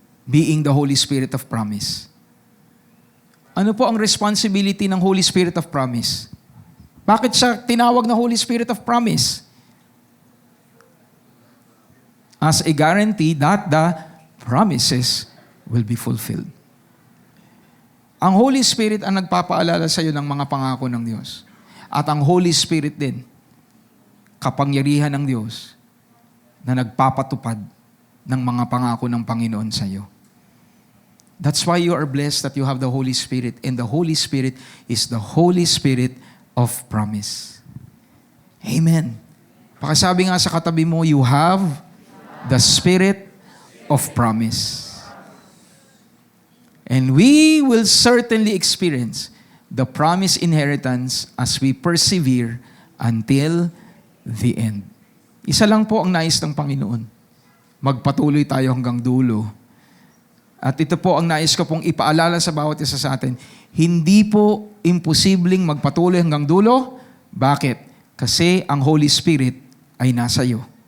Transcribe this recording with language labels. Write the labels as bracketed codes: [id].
[en] Being the Holy Spirit of promise. [tl] Ano po ang [en] responsibility ng Holy Spirit of promise? [tl] Bakit siya tinawag na Holy Spirit of promise? [en] As a guarantee that the promises will be fulfilled. [tl] Ang Holy Spirit ang nagpapaalala sa iyo ng mga pangako ng Diyos. At ang Holy Spirit din, kapangyarihan ng Diyos na nagpapatupad ng mga pangako ng Panginoon sa iyo. [en] That's why you are blessed that you have the Holy Spirit. And the Holy Spirit is the Holy Spirit of promise. Amen. [tl] Pakisabi nga sa katabi mo, [en] you have the Spirit of promise. And we will certainly experience the promised inheritance as we persevere until the end. [tl] Isa lang po ang nais ng Panginoon. Magpatuloy tayo hanggang dulo. At ito po ang nais ko pong ipaalala sa bawat isa sa atin. Hindi po imposibleng magpatuloy hanggang dulo. Bakit? Kasi ang Holy Spirit ay nasa iyo.